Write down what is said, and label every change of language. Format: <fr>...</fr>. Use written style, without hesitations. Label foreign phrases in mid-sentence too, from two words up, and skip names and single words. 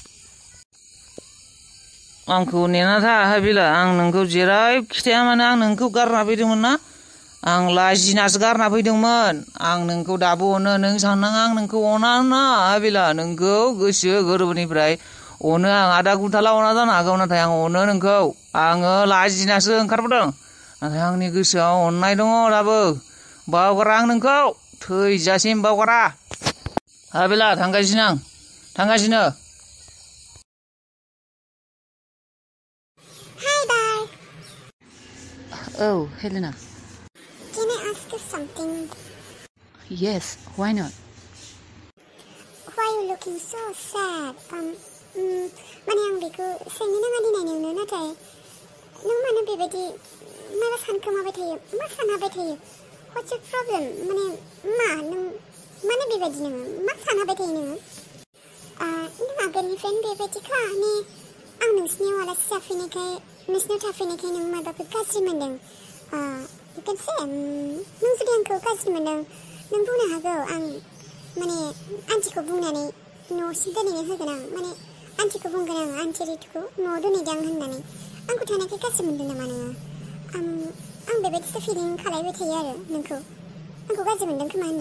<brx>आंखौ नेना था हाबिला आं नोंखौ जेराव खिथाया मानो आं नोंखौ गारना फैदोंमोन ना आं लाजिनासो गारना फैदोंमोन आं नोंखौ दाबो अनो नों साननाङा आं नोंखौ अना ना हाबिला नोंखौ गोसो गोरबोनिफ्राय अनो आं आदा गुथाला अना जानो हागौ नाथाय आं अनो नोंखौ आङो लाजिनासो ओंखारबोदों नाथाय आंनि गोसोआव अननाय दङ दाबो बावगारा आं नोंखौ थैजासिम बावगारा हाबिला थांगासिनो</brx> <en>Oh, Helena. Can I ask you something? Yes, why not? Why are you looking so sad?</en> <brx>माने आं बेखौ सोंनो नाङा दिनै नोंनो नाथाय नों मानो बेबायदि माबा सानखोमाबाय थायो मा सानहाबाय थायो</brx> <en>What's your problem?</en> <brx>माने नों मानो बेबायदि नोङो मा सानहाबाय थायो नोङो नों आगोलनिफ्रायनो बेबायदिखा ने आं नोंसिनियाव आलासि जाफैनायखाय नोंसिनाव थाफैनायखाय नों माबाफोर गाज्रि मोनदों</brx> <en>you can say</en> <brx>नों जुदि आंखौ गाज्रि मोनदों नों बुंनो हागौ आं माने आन्टिखौ बुंनानै न'सिम दोनहैनो होगोन आं माने आन्टिखौ बुंगोन आं आन्टि रितुखौ न'आव दोनहैदों होननानै आंखौ थानायखाय गाज्रि मोनदों नामा नोङो आं बेबायदिसो फिलिं खालायबाय थायो आरो नोंखौ आंखौ गाज्रि मोनदों खोमा होनना</brx>